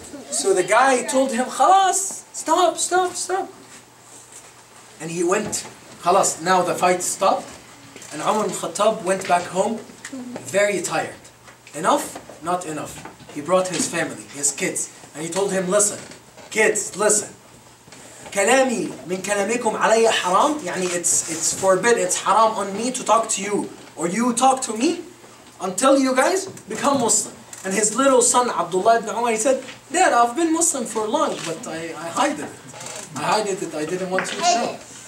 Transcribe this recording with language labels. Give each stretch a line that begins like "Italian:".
English: So the guy told him,
Arabic: خلاص,
English: stop. And he went,
Arabic: خلاص,
English: now the fight stopped. And Umar ibn Khattab went back home very tired. Enough? Not enough. He brought his family, his kids. And he told him, listen, kids, listen.
Arabic: كلامي من كلامكم علي حرام.
English: It's forbidden, it's haram on me to talk to you. Or you talk to me until you guys become Muslim. And his little son, Abdullah ibn Umar, he said, Dad, I've been Muslim for long, but I hid it. I didn't want you to know.